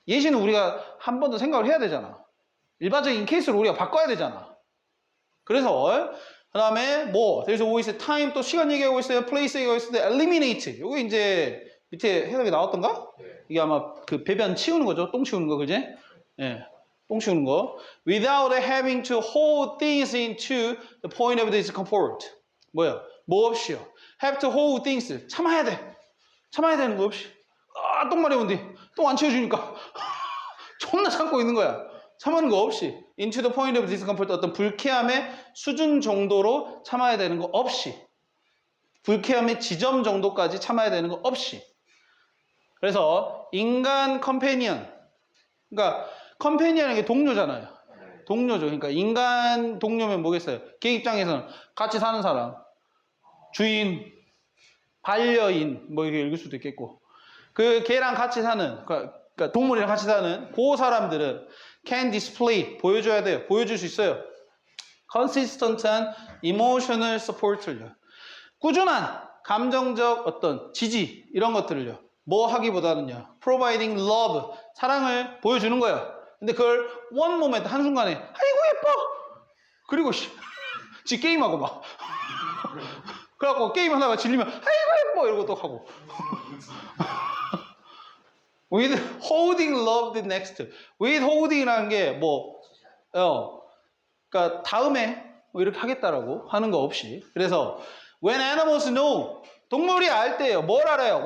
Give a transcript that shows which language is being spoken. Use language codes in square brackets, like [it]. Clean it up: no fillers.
[ko] 예시는 우리가 한 번 더 생각을 해야 되잖아. 일반적인 케이스를 우리가 바꿔야 되잖아. 그래서 그 다음에 뭐 [en] there's always time, [ko] 또 시간 얘기하고 있어요. place 얘기하고 있어요. [en] eliminate. [ko] 요게 이제 밑에 해석이 나왔던가? 네. 이게 아마 그 배변 치우는 거죠. 똥 치우는 거, 그지? 예. 똥 치우는 거. [en] Without having to hold things into the point of discomfort. [ko] 뭐야? 뭐 없이요. [en] Have to hold things. [ko] 참아야 돼. 참아야 되는 거 없이. 아, 똥 마려운데. 똥 안 치워주니까. 존나 참고 있는 거야. 참는 거 없이. [en] Into the point of discomfort. [ko] 어떤 불쾌함의 수준 정도로 참아야 되는 거 없이. 불쾌함의 지점 정도까지 참아야 되는 거 없이. 그래서 인간 컴패니언. 그러니까 컴패니언은 게 동료잖아요. 동료죠. 그러니까 인간 동료면 뭐겠어요? 걔 입장에서는 같이 사는 사람, 주인, 반려인 뭐 이렇게 읽을 수도 있겠고, 그 걔랑 같이 사는, 그러니까 동물이랑 같이 사는 그 사람들은 [en] can display [ko] 보여줘야 돼요. 보여줄 수 있어요. consistent한 [en] emotional support [ko] 를요. 꾸준한 감정적 어떤 지지 이런 것들을요. 뭐 하기보다는요. [en] providing love [ko] 사랑을 보여주는 거예요. 근데 그걸 [en] one moment [ko] 한순간에 아이고 예뻐. 그리고 지 게임하고 막 그래갖고 게임하다가 질리면 아이고 예뻐 이러고 또 하고 [en] with holding love the next [ko] with holding이라는 게 뭐 그러니까 다음에 뭐 이렇게 하겠다라고 하는 거 없이 그래서 [en] when animals know [ko] 동물이 알 때예요. 뭘 알아요?